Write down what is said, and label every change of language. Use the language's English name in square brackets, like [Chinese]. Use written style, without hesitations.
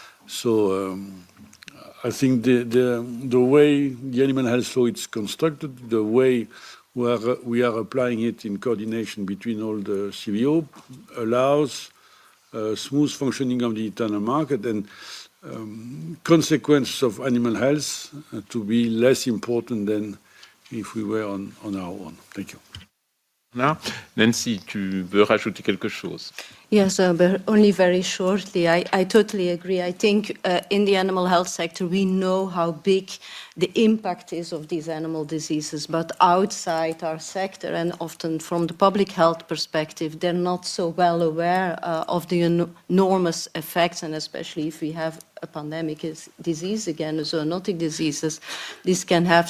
[English] So I think the way the animal health law is constructed, the way we are applying it in coordination between all the CVO allows smooth functioning of the internal market and consequences of animal health to be less important than if we were on our own. Thank you. [French] Nancy, tu veux rajouter quelque chose? [English] Yes, but only very shortly. I totally agree. I think in the animal health sector, we know how big the impact is of these animal diseases, but outside our sector and often from the public health perspective, they're not so well aware of the enormous effects, and especially if we have a pandemic disease again, zoonotic diseases, this can have.